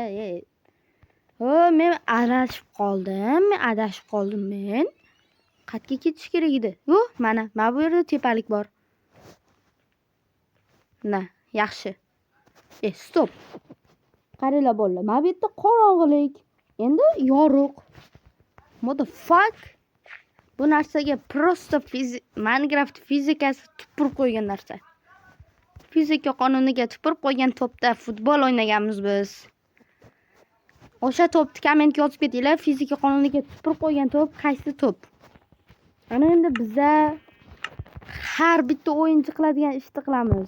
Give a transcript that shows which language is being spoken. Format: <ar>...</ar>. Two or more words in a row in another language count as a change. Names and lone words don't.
<uz>Men adashib qoldim men. Qayerga ketish kerak edi? Mana bu yerda tepalik bor. Yaxshi. Stop. Qaranglar bolalar, mana bu yerda qorong'ilik. Endi yorug'.</uz> <en>What the fuck?</en> <uz>Bu narsaga prosta Minecraft fizikasi tupurib qo'ygan narsa. Fizika qonuniga tupurib qo'ygan to'pda futbol o'ynaganmiz biz. O'sha to'pni kommentga yozib ketinglar. Fizika qonuniga tupurib qo'ygan to'p qaysi to'p? Ana endi biza har bitta o'yinchi qiladigan ishni qilamiz.</uz>